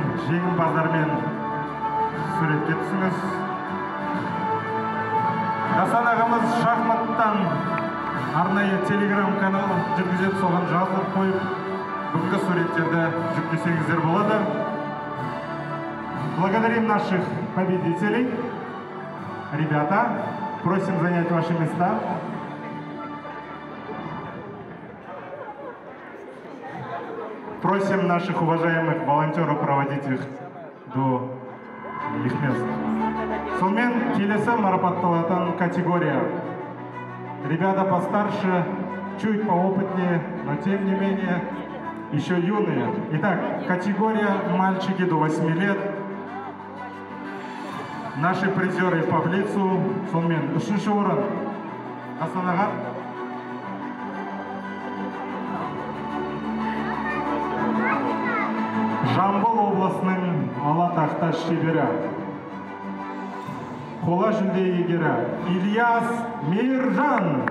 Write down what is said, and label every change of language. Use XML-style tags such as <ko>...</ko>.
<kk>Жеңімпаздармен суретке түсіңіз. Дастан ағамыз шахматтан арнайы телеграм-канал жүргізіп, соған жазылып қойып, бүгінгі суреттерді жүктесеңіздер болады.</kk> <ru>Благодарим наших победителей. Ребята, просим занять ваши места. Просим наших уважаемых волонтеров проводить их до их мест.</ru> <kk>Сонымен келесі марапатталатын категория.</kk> <ru>Ребята постарше, чуть поопытнее, но тем не менее еще юные. Итак, категория мальчики до 8 лет. Наши призеры по Блицу.</ru> <kk>Сонымен 3-ші орын Астанаға. Жамбыл облысының Алатақта шебері, қола жүлде иегері Ильяс Мейіржан.</kk>